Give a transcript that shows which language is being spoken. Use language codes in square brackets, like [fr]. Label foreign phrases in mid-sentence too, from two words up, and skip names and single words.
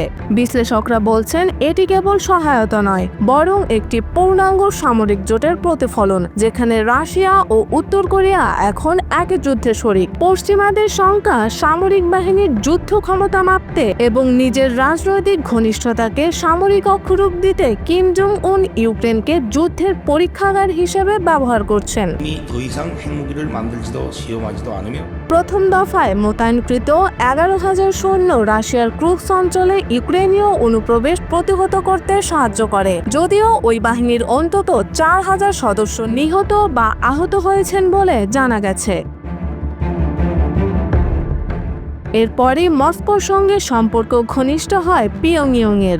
[bn] বিশ্লেষকরা বলছেন এটি কেবল সহায়তা নয়, বরং একটি পূর্ণাঙ্গ সামরিক জোটের প্রতিফলন, যেখানে রাশিয়া ও উত্তর কোরিয়া এখন একই যুদ্ধে শরিক। পশ্চিমাদের শঙ্কা সামরিক বাহিনীর যুদ্ধ ক্ষমতা মাপতে এবং নিজের রাজনৈতিক ঘনিষ্ঠতাকে সামরিক অক্ষরূপ দিতে কিম জং উন ইউক্রেনকে যুদ্ধের পরীক্ষাগার হিসেবে ব্যবহার করছেন। [ko] 더 이상 핵무기를 만들지도 시험하지도 않으며 [bn] প্রথম দফায় মোতায়েনকৃত 11,000 সৈন্য রাশিয়ার ক্রুক্স অঞ্চলে ইউক্রেনীয় অনুপ্রবেশ প্রতিহত করতে সাহায্য করে, যদিও ওই বাহিনীর অন্তত 4,000 সদস্য নিহত বা আহত হয়েছেন বলে জানা গেছে। এরপরই মস্কোর সঙ্গে সম্পর্ক ঘনিষ্ঠ হয় পিয়ংইয়ংয়ের।